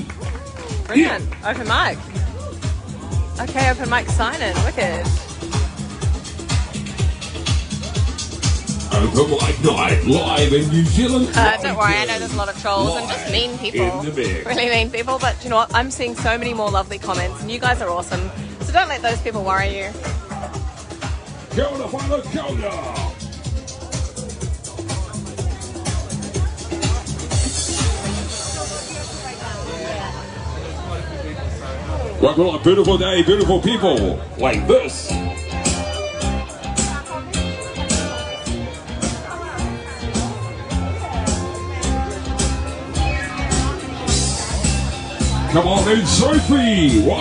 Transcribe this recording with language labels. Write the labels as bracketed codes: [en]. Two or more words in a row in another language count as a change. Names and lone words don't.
[en] Brilliant. Yeah. Open mic. Okay, open mic sign-in. Wicked. Open mic night live in New Zealand. Don't worry, I know there's a lot of trolls and just mean people. Really mean people, but you know what? I'm seeing so many more lovely comments and you guys are awesome. So don't let those people worry you. [mi] Kia ora, whānau, kia ora. [en] What a beautiful day, beautiful people, like this. Come on in, Sophie. Welcome.